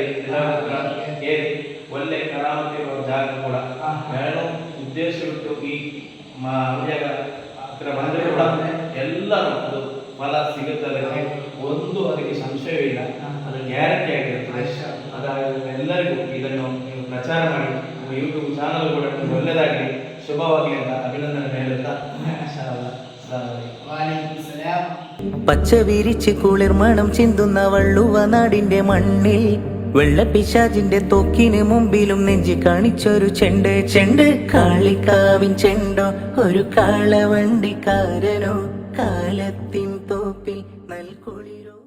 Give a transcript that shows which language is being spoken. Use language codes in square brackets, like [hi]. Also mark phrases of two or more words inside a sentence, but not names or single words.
[kn] ಏರಿ ಒಳ್ಳೆ ಕರಾಮತಿರುವ ಜಾಗ ಕೂಡ ಹೇಳೋ ಉದ್ದೇಶ ಬಿಟ್ಟು ಈ ಅವರಿಯಾಗ ಹತ್ರ ಬಂದರೆ ಕೂಡ ಎಲ್ಲರೂ ಅದು ಫಲ ಸಿಗುತ್ತದೆ. ಅದಕ್ಕೆ ಸಂಶಯವಿಲ್ಲ, ಅದು ಗ್ಯಾರಂಟಿ ಆಗಿರುತ್ತದೆ. ಎಲ್ಲರಿಗೂ ಇದನ್ನು ನೀವು ಪ್ರಚಾರ ಮಾಡಿ, ಯೂಟ್ಯೂಬ್ ಚಾನಲ್ ಕೂಡ ಒಳ್ಳೆಯದಾಗಲಿ, ಶುಭವಾಗಲಿ ಅಂತ ಅಭಿನಂದನೆ ಹೇಳುತ್ತಾ [ml] പച്ച വിരിച്ച് കുളിർമണം ചിന്തുന്ന വള്ളുവ നാടിന്റെ മണ്ണിൽ വെള്ളപ്പിശാചിന്റെ തൊക്കിന് മുമ്പിലും നെഞ്ചി കാണിച്ചൊരു ചെണ്ട് കാളിക്കാവിൻ ചെണ്ടോ ഒരു കാളവണ്ടിക്കാരനോ കാലത്തിൻ തോപ്പിൽ നൽകുളിരോ.